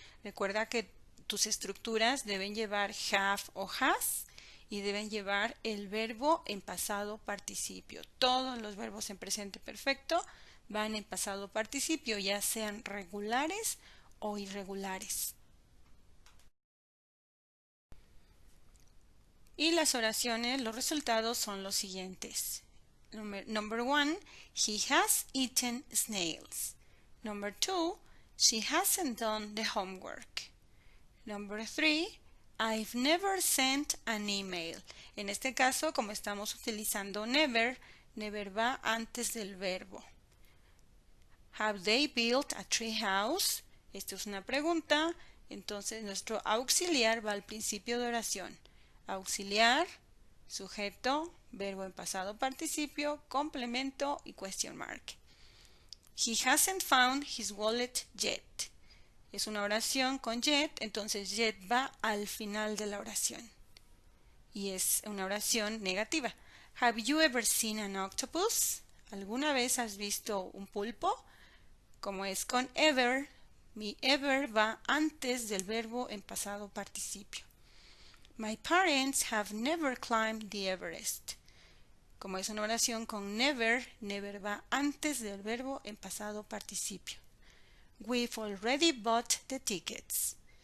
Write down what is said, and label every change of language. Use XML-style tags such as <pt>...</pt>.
<es>Recuerda que tus estructuras deben llevar have o has y deben llevar el verbo en pasado participio. Todos los verbos en presente perfecto van en pasado participio, ya sean regulares o irregulares. Y las oraciones, los resultados son los siguientes.</es> <en>Number 1, he has eaten snails. Number 2, she hasn't done the homework. Number 3, I've never sent an email.</en> <es>En este caso, como estamos utilizando never, never va antes del verbo.</es> <en>Have they built a tree house?</en> <es>Esto es una pregunta, entonces nuestro auxiliar va al principio de oración. Auxiliar, sujeto, verbo en pasado participio, complemento y question mark.</es> <en>He hasn't found his wallet yet.</en> <es>Es una oración con yet, entonces yet va al final de la oración. Y es una oración negativa.</es> <en>Have you ever seen an octopus?</en> <es>¿Alguna vez has visto un pulpo? Como es con ever, mi ever va antes del verbo en pasado participio.</es> <en>My parents have never climbed the Everest.</en> <es>Como es una oración con never, never va antes del verbo en pasado participio. We've already bought the tickets.</es>